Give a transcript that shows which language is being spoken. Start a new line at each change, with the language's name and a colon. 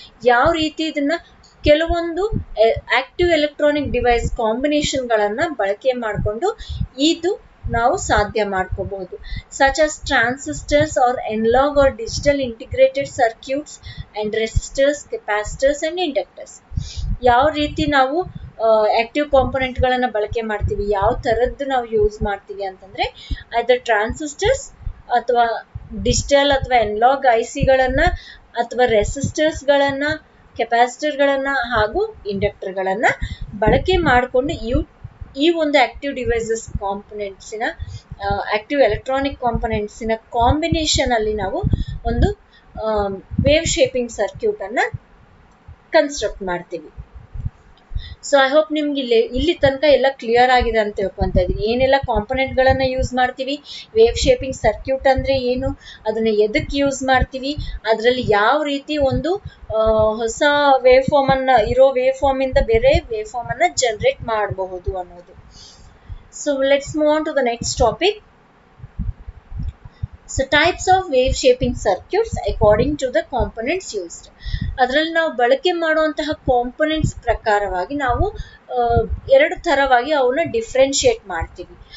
Kannada: ಯಾವ ರೀತಿ ಇದನ್ನ ಕೆಲವೊಂದು ಆಕ್ಟಿವ್ ಎಲೆಕ್ಟ್ರಾನಿಕ್ ಡಿವೈಸ್ ಕಾಂಬಿನೇಷನ್ಗಳನ್ನ ಬಳಕೆ ಮಾಡಿಕೊಂಡು ಇದು ನಾವು ಸಾಧ್ಯ ಮಾಡ್ಕೋಬಹುದು.
English: such as transistors or analog or digital integrated circuits and resistors, capacitors and inductors.
Kannada: ಯಾವ ರೀತಿ ನಾವು ಆಕ್ಟಿವ್ ಕಾಂಪೊನೆಂಟ್ ಗಳನ್ನ ಬಳಕೆ ಮಾಡ್ತೀವಿ, ಯಾವ ತರದ್ದು ನಾವು ಯೂಸ್ ಮಾಡ್ತೀವಿ ಅಂತಂದ್ರೆ ಅದರ್ ಟ್ರಾನ್ಸಿಸ್ಟರ್ಸ್ ಅಥವಾ ಡಿಜಿಟಲ್ ಅಥವಾ ಅನಲಾಗ್ ಐಸಿಗಳನ್ನ ಅಥವಾ ರೆಸಿಸ್ಟರ್ಸ್ ಗಳನ್ನ, ಕೆಪಾಸಿಟರ್ ಗಳನ್ನ ಹಾಗೂ ಇಂಡಕ್ಟರ್ ಗಳನ್ನ ಬಳಕೆ ಮಾಡಿಕೊಂಡು ಈ ಒಂದು active devices ಕಾಂಪೊನೆಂಟ್ಸಿನ, active electronic ಕಾಂಪೊನೆಂಟ್ಸಿನ combination ಅಲ್ಲಿ ನಾವು ಒಂದು ವೇವ್ ಶೇಪಿಂಗ್ ಸರ್ಕ್ಯೂಟ್ ಅನ್ನ ಕನ್ಸ್ಟ್ರಕ್ಟ್ ಮಾಡ್ತೀವಿ.
English: so I hope
Kannada: ನಿಮ್ಗೆ ಇಲ್ಲಿ ತನಕ ಎಲ್ಲ ಕ್ಲಿಯರ್ ಆಗಿದೆ ಅಂತ ತಿಳ್ಕೊಂತ ಇದ್ದೀನಿ. ಏನೆಲ್ಲ ಕಾಂಪೊನೆಂಟ್ಗಳನ್ನು ಯೂಸ್ ಮಾಡ್ತೀವಿ, ವೇವ್ ಶೇಪಿಂಗ್ ಸರ್ಕ್ಯೂಟ್ ಅಂದರೆ ಏನು, ಅದನ್ನ ಎದಕ್ಕೆ ಯೂಸ್ ಮಾಡ್ತೀವಿ, ಅದರಲ್ಲಿ ಯಾವ ರೀತಿ ಒಂದು ಹೊಸ ವೇವ್ ಫಾರ್ಮ್ ಅನ್ನ ಇರೋ ವೇವ್ ಫಾರ್ಮ್ ಇಂದ ಬೇರೆ ವೇವ್ ಫಾರ್ಮ್ ಅನ್ನ ಜನರೇಟ್ ಮಾಡಬಹುದು ಅನ್ನೋದು.
English: So let's move on to the next topic. So types of wave shaping circuits according to the components used.
Kannada: ಅದರಲ್ಲಿ ನಾವು ಬಳಕೆ ಮಾಡುವಂತಹ ಕಾಂಪೊನೆಂಟ್ಸ್ ಪ್ರಕಾರವಾಗಿ ನಾವು ಎರಡು ಥರವಾಗಿ ಅವನ್ನ ಡಿಫ್ರೆನ್ಶಿಯೇಟ್ ಮಾಡ್ತೀವಿ.